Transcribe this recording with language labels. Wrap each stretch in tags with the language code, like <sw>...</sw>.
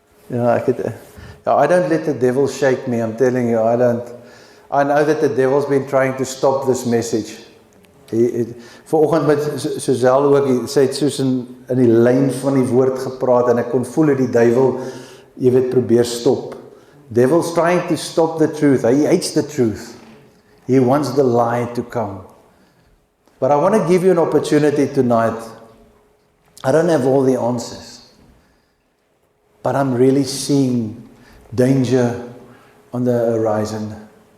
<en>Ja, I don't let the devil shake me, I'm telling you, I know that the devil's been trying to stop this message.</en> <af>Vanoggend met Suzelle ook, sy het soos in die lyn van die woord gepraat, en ek kon voel dat die duiwel, jy weet, probeer stop.</af> <en>Devil's trying to stop the truth. He hates the truth. He wants the lie to come. But I want to give you an opportunity tonight. I don't have all the answers. But I'm really seeing danger on the horizon.</en>